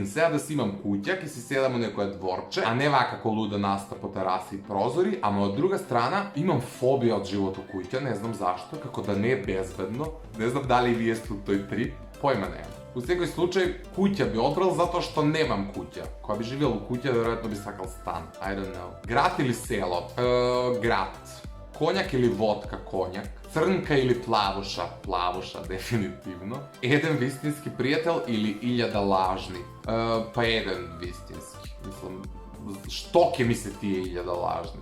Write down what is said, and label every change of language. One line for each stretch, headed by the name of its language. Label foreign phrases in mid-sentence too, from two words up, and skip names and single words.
Macedonian: Сега да си имам куќа, ќе си седам у некое дворче, а не вака како луда наста по тераси и прозори, ама од друга страна имам фобија од живот у куќа, не знам зашто, како да не е безбедно. Не знам дали вие сте у тој трип, појма немам. У секој случај, куќа би одбрал затоа што немам куќа. Кога би живеел у куќа, веројатно би сакал стан.
English: I don't know.
Macedonian: Град или село? Град. Коњак или водка? Коњак. Црнка или плавуша? Плавуша, дефинитивно. Еден вистински пријател или 1000 лажни? Па еден вистински. Мислам, што ќе ми се тие 1000 лажни?